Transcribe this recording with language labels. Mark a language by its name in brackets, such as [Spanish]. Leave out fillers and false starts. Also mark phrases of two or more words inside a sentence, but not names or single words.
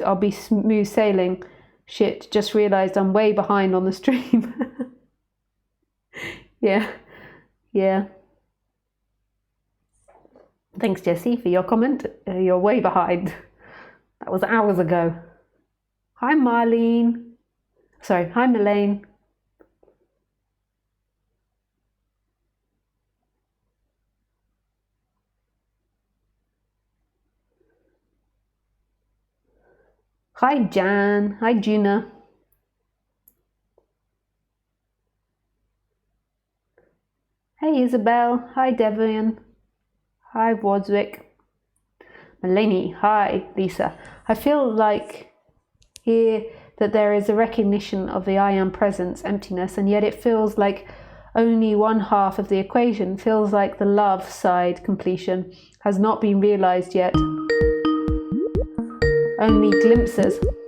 [English] I'll be smooth sailing. Shit, just realized I'm way behind on the stream. Yeah. Thanks, Jessie, for your comment. You're way behind. That was hours ago. Hi, Marlene. Sorry, hi, Melaine. Hi, Jan. Hi, Gina. Hey, Isabel. Hi, Devian. Hi, Wadswick. Melanie. Hi, Lisa. I feel like here that there is a recognition of the I am presence, emptiness, and yet it feels like only one half of the equation. Feels like the love side, completion, has not been realized yet. Only glimpses.